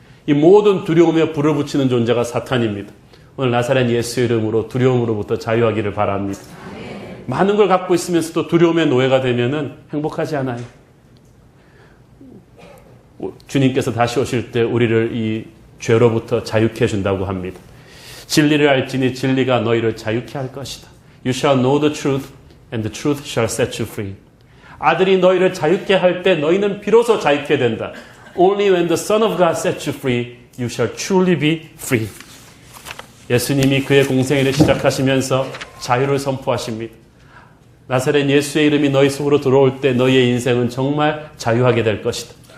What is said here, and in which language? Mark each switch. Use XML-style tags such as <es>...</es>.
<ko>이 모든 두려움에 불을 붙이는 존재가 사탄입니다. 오늘 나사렛 예수의 이름으로 두려움으로부터 자유하기를 바랍니다. 많은 걸 갖고 있으면서도 두려움의 노예가 되면은 행복하지 않아요. 주님께서 다시 오실 때 우리를 이 죄로부터 자유케 해준다고 합니다. 진리를 알지니 진리가 너희를 자유케 할 것이다.</ko> <en>You shall know the truth and the truth shall set you free.</en> <ko>아들이 너희를 자유케 할 때 너희는 비로소 자유케 된다.</ko> <en>Only when the Son of God sets you free, you shall truly be free.</en> <ko>예수님이 그의 공생애를 시작하시면서 자유를 선포하십니다. 나사렛 예수의 이름이 너희 속으로 들어올 때 너희의 인생은 정말 자유하게 될 것이다.</ko>